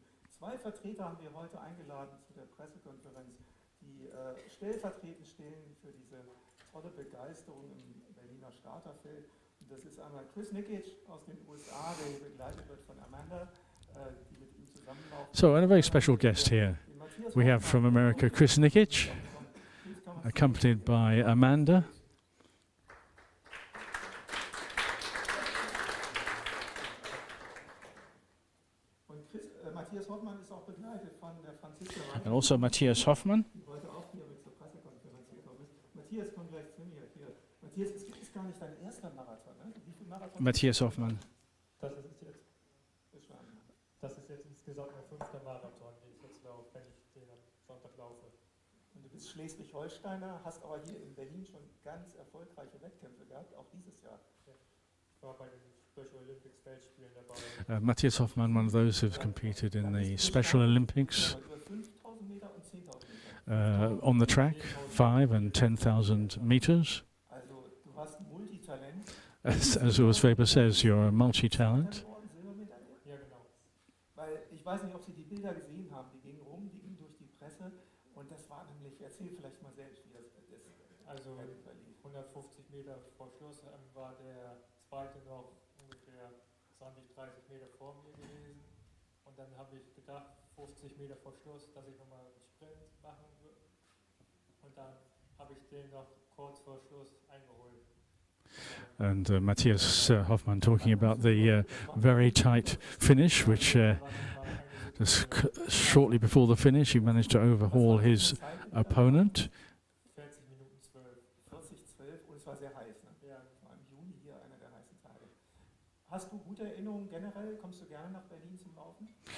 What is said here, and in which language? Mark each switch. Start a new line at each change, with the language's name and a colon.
German: Zwei Vertreter haben wir heute eingeladen zu der Pressekonferenz, die stellvertretend stehen für diese tolle Begeisterung im Berliner Starterfeld. Und das ist einmal Chris Nikic aus den USA, der hier begleitet wird von Amanda, die mit ihm zusammenlaufen.
English: So, and a very special guest here. We have from America Chris Nikic, accompanied by Amanda. And also Matthias Hoffmann. Matthias Hoffmann.
German: Das ist jetzt insgesamt mein 5. Marathon, den ich jetzt laufe, wenn ich den am Sonntag laufe. Und du bist Schleswig-Holsteiner, hast aber hier in Berlin schon ganz erfolgreiche Wettkämpfe gehabt, auch dieses Jahr. Ich war bei den Special Olympics Weltspielen dabei.
English: Matthias Hoffmann, one of those who's competed in the Special Olympics on the track, 5 and 10,000 meters.
German: Also du hast ein Multitalent.
English: As Urs Weber says, you're a multi-talent.
German: Ja, genau. Weil ich weiß nicht, ob Sie die Bilder gesehen haben, die gingen rum, die gingen durch die Presse und das war nämlich, erzähl vielleicht mal selbst, wie das ist. Also 150 Meter vor Schluss war der zweite noch ungefähr 20, 30 Meter vor mir gewesen und dann habe ich gedacht, 50 Meter vor Schluss, dass ich nochmal einen Sprint machen würde und dann habe ich den noch kurz vor Schluss eingeholt.
English: And Matthias Hoffmann talking about the very tight finish, which just shortly before the finish he managed to overhaul his opponent.
German: 40 Minuten 12 und es war sehr heiß, ne? Ja. Es war im Juni hier einer der heißen Tage. Hast du gute Erinnerungen generell? Kommst du gerne nach Berlin zum Laufen?